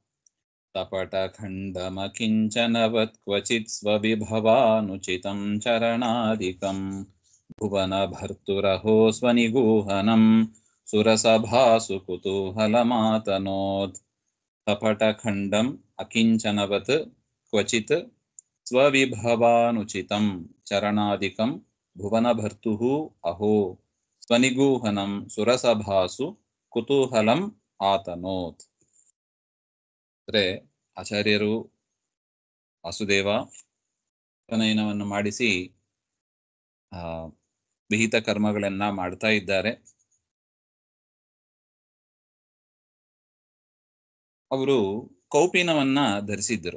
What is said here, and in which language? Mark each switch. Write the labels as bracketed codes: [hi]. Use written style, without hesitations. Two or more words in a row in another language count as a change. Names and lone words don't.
[sa] कपटखण्डमकिञ्चनवत् क्वचित् स्वविभवानुचितं चरणादिकं भुवनभर्तुरहो स्वनिगूहनं सुरसभासु कुतूहलमातनोत्. कपटखण्डम् अकिञ्चनवत् क्वचित् स्वविभवानुचितं चरणादिकं भुवनभर्तुः अहो स्वनिगूहनं सुरसभासु ಕುತೂಹಲಂ ಆತನೋತ್. [kn] ಅಂದರೆ ಆಚಾರ್ಯರು ವಾಸುದೇವ ಉಪನಯನವನ್ನು ಮಾಡಿಸಿ ವಿಹಿತ ಕರ್ಮಗಳನ್ನ ಮಾಡ್ತಾ ಇದ್ದಾರೆ. ಅವರು ಕೌಪೀನವನ್ನ ಧರಿಸಿದ್ದರು.